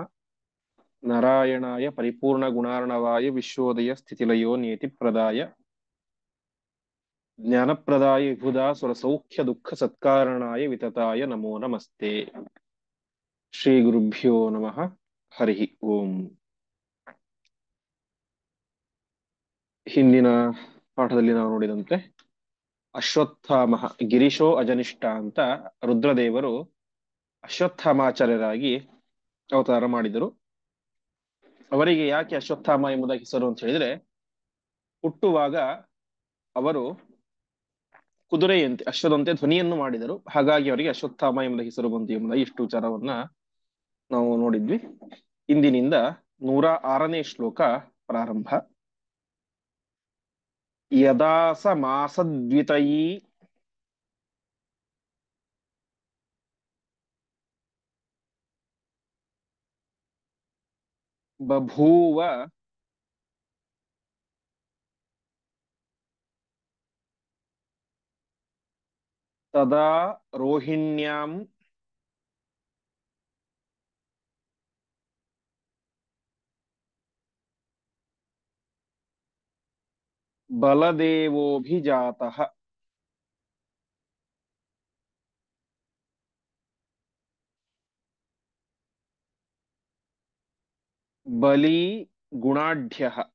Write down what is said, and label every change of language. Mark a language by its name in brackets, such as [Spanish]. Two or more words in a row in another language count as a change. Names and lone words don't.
[Sanskrit] नारायणाय परिपूर्णगुणार्णवाय विश्वोदय स्थितिलयो नियतिप्रदाय ज्ञानप्रदाय विबुधा सुरसौख्य दुःख सत्कारणाय वितताय नमो नमस्ते। श्रीगुरुभ्यो नमः। हरिः ओम्। [Kannada] ಹಿಂದಿನ ಪಾಠದಲ್ಲಿ ನಾವು ನೋಡಿದಂತೆ [Sanskrit] ಅಶ್ವತ್ಥಾಮ ಗಿರೀಶೋ ಅಜನಿಷ್ಠ [Kannada] ಅಂತ ರುದ್ರದೇವರು ಅಶ್ವತ್ಥಾಮಾಚಾರ್ಯರಾಗಿ ಅವತಾರ ಮಾಡಿದರು. ಅವರಿಗೆ ಯಾಕೆ ಅಶ್ವತ್ಥಾಮ ಎಂಬುದ ಹೆಸರು ಅಂತ ಹೇಳಿದ್ರೆ, ಹುಟ್ಟುವಾಗ ಅವರು ಕುದುರೆಯಂತೆ ಅಶ್ವದಂತೆ ಧ್ವನಿಯನ್ನು ಮಾಡಿದರು, ಹಾಗಾಗಿ ಅವರಿಗೆ ಅಶ್ವತ್ಥಾಮ ಎಂಬ ಹೆಸರು ಬಂತು ಎಂಬುದಾಗಿ ಇಷ್ಟು ವಿಚಾರವನ್ನ ನಾವು ನೋಡಿದ್ವಿ. ಇಂದಿನಿಂದ 106ನೇ ಶ್ಲೋಕ ಪ್ರಾರಂಭ. [Sanskrit] ಯದಾ ಸ ಮಾಸದ್ವಿತಯೀ ಬಭೂವ ತದಾ ರೋಹಿಣ್ಯಾಂ ಬಲದೇವೋಭಿಜಾತಃ. ಬಲಿ ಗುಣಾಢ್ಯಃ